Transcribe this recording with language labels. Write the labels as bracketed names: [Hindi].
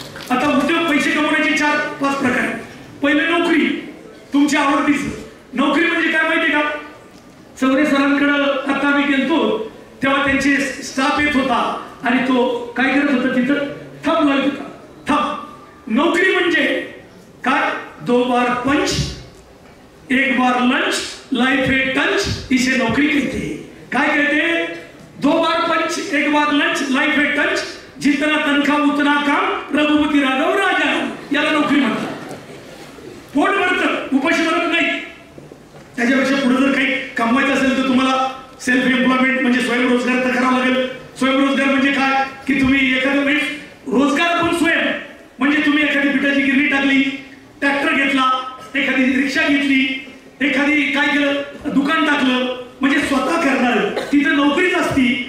[Marathi] आता उद्योग पैसे कमवण्याचे 4-5 प्रकार आहेत. पहिले नोकरी, तुमच्या आवडतीचं. नोकरी म्हणजे काय माहिती का? चौरे सरांकडं आता आम्ही गेलतो तेव्हा त्यांचे स्टाफ येत होता आणि तो काय करत होता तिथं? थंब लावत होता. थंब. नोकरी म्हणजे काय? [Hindi] 2 बार पंच, 1 बार लंच, लाइफ है टंच, इसे नौकरी कहते हैं. काय कहते? 2 बार पंच, 1 बार लंच, लाइफ है टंच, जितना तनखा उतना काम, रघुपती राघव राजा. [Marathi] याला नोकरी म्हणतात. पोट भरतं, उपाशी भरत नाही. त्याच्यापेक्षा पुढे जर काही कमवायचं असेल तर तुम्हाला सेल्फ एम्प्लॉयमेंट म्हणजे स्वयंरोजगार तर करावा लागेल. स्वयंरोजगार म्हणजे काय की तुम्ही एखादं रोजगार पण स्वयं म्हणजे तुम्ही एखादी पिठाची गिरणी टाकली, ट्रॅक्टर घेतला, एखादी रिक्षा घेतली, एखादी काय केलं दुकान टाकलं, म्हणजे स्वतः करणार. तिथं नोकरीच असती.